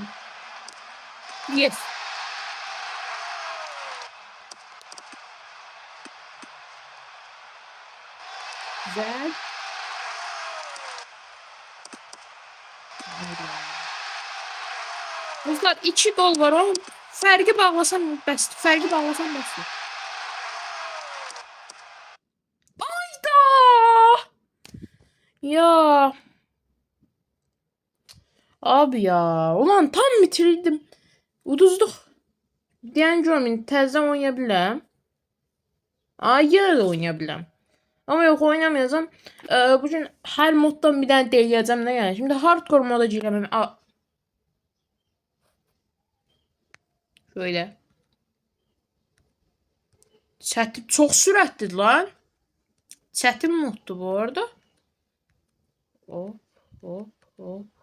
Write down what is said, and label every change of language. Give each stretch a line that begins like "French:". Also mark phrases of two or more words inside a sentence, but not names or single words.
Turkish: Yes. Güzel.
Azerbaijani: Dostlar 2 gol var, o fərqi bağlasam bəsdir. Fərqi bağlasam bəsdir. Ayda!
Turkish: Ya. Abi ya. Ulan tam bitirdim. Uduzduk.
Azerbaijani: Deyən görməyin, təzədən oynaya biləm. Yenə də oynaya biləm.
Turkish: Ama yok, oynamayacağım. Bugün her moddan bir tane deneyeceğim ne yani. Şimdi hardcore moda giremem. Şöyle.
Azerbaijani: Çətin çok sürətlidir lan. Çətin moddu bu arada. Hop hop hop.